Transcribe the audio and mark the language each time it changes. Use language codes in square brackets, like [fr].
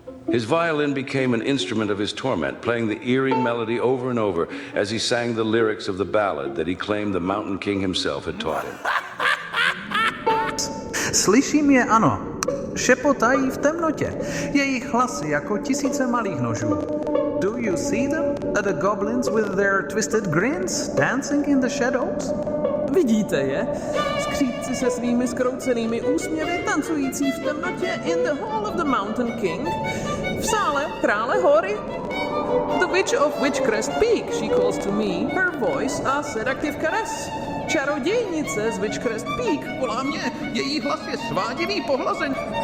[en] His violin became an instrument of his torment, playing the eerie melody over and over as he sang the lyrics of the ballad that he claimed the Mountain King himself had taught him. [cs] Slyším je, ano. Šepotají v temnotě. Jejich hlasy jako tisíce malých nožů. [en] Do you see them? The goblins with their twisted grins dancing in the shadows? [cs] Vidíte je? Skřídci se svými skroucenými úsměvy tancující v temnotě [en] in the Hall of the Mountain King. [cs] V sále krále hory. [en] The witch of Witchcrest Peak, she calls to me, her voice a seductive caress. [cs] Čarodějnice z Witchcrest Peak volá mě, její hlas je svádivý pohlazeň.